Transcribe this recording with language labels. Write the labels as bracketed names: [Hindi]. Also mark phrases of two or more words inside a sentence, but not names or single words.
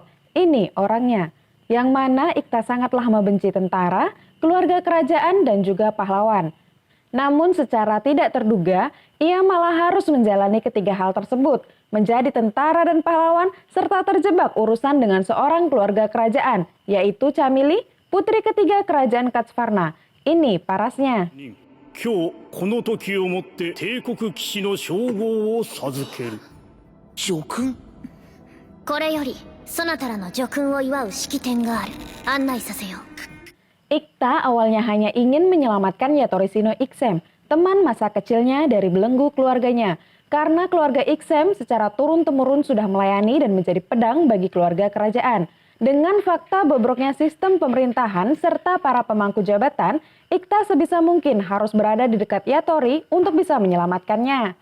[Indonesian] Ini orangnya, yang mana Ikta sangatlah membenci tentara, keluarga kerajaan, dan juga pahlawan. Namun secara tidak terduga, ia malah harus menjalani ketiga hal tersebut, menjadi tentara dan pahlawan, serta terjebak urusan dengan seorang keluarga kerajaan, yaitu Chamili, putri ketiga kerajaan Katsvarna. Ini parasnya. [Japanese] 今日この時をもって帝国騎士の称号を授ける。叙勲？これよりそなたらの叙勲を祝う式典がある。案内させよう。 [Indonesian] Ikta awalnya hanya ingin menyelamatkan Yatorishino Iksem, teman masa kecilnya dari belenggu keluarganya. Karena keluarga Iksem secara turun-temurun sudah melayani dan menjadi pedang bagi keluarga kerajaan. Dengan fakta bobroknya sistem pemerintahan serta para pemangku jabatan, Ikta sebisa mungkin harus berada di dekat Yatori untuk bisa menyelamatkannya.